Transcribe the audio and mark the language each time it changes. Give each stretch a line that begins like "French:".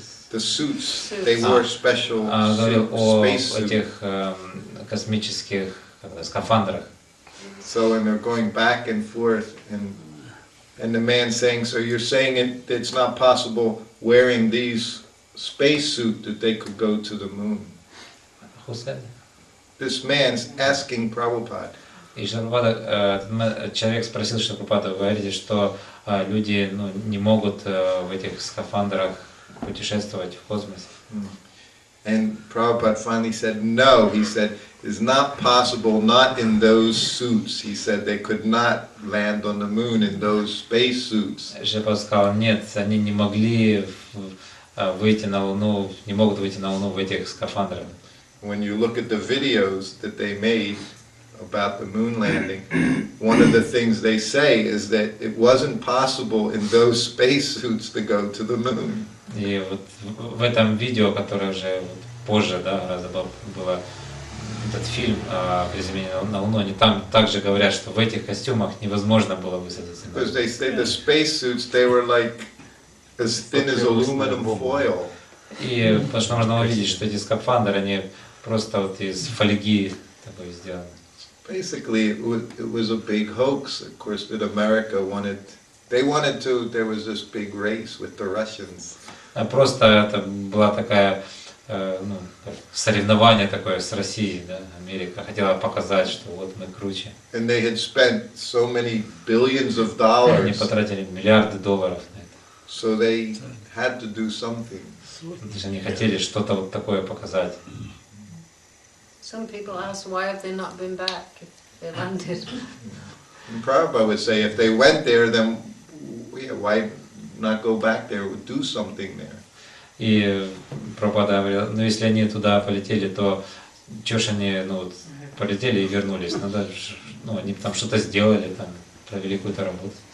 English: the suits, they wore special
Russian: говорил о
English: spacesuits.
Russian: этих космических скафандрах.
English: So and they're going back and forth, and the man saying, so you're saying it's not possible wearing these spacesuit that they could go to the moon. Who said? This man's asking Prabhupada.
Russian: И человек спросил, что Прабхупада, вы говорите, что люди не могут в этих скафандрах путешествовать в космосе.
English: And Prabhupada finally said, no, he said, it's not possible, not in those suits. He said they could not land on the moon in those space suits.
Russian: Шрипад сказал, нет, они не могли выйти на Луну, не могут выйти на Луну в этих скафандрах.
English: When you look at the videos that they made about the moon landing, one of the things they say is that it wasn't possible in those spacesuits to go to the moon.
Russian: И вот в этом видео, которое уже позже, да, было этот фильм «Приземление на Луну», они там также говорят, что в этих костюмах невозможно было высадиться.
English: Because they say the spacesuits, they were like as thin as aluminum foil.
Russian: И потому что можно увидеть, что эти скафандры, они просто вот из фольги такой сделаны.
English: Basically, it was a big hoax, of course, that America there was this big race with the Russians.
Russian: Просто это была такая, ну, соревнование такое с Россией, да, Америка хотела показать, что вот мы круче.
English: And they had spent so many billions of
Russian: И они
English: dollars,
Russian: потратили миллиарды долларов на это.
English: so they had to do something.
Russian: Потому что они хотели что-то вот такое показать.
English: Some people ask, why have they not been back if they landed? And Prabhupada would say, if they went there, then why not go back there, do something there?
Russian: И Прабхупада говорил, ну если они туда полетели, то чё ж они, ну вот, полетели и вернулись, надо, ну они там что-то сделали, там, провели какую-то работу.